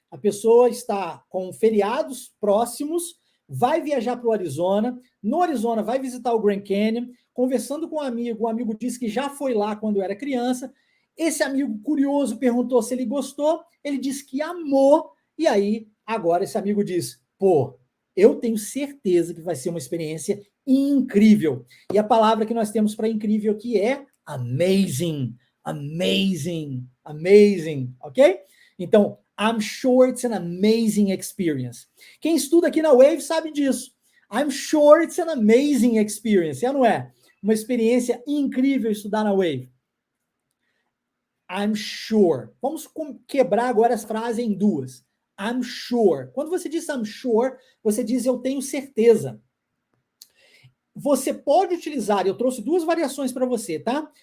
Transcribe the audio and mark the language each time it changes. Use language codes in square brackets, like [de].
[pt] A pessoa está com feriados próximos, vai viajar para o Arizona, no Arizona vai visitar o Grand Canyon, conversando com um amigo disse que já foi lá quando era criança, esse amigo curioso perguntou se ele gostou, ele disse que amou, e aí agora esse amigo diz, pô, eu tenho certeza que vai ser uma experiência incrível. E a palavra que nós temos para incrível aqui é amazing, amazing, amazing, ok? Então, [en] I'm sure it's an amazing experience. [pt] Quem estuda aqui na Wave sabe disso. [en] I'm sure it's an amazing experience. [pt] É, não é? Uma experiência incrível estudar na Wave. [en] I'm sure. [pt] Vamos quebrar agora essa frase em duas. [en] I'm sure. [pt] Quando você diz [en] I'm sure, [pt] você diz eu tenho certeza. Você pode utilizar, eu trouxe duas variações para você, tá?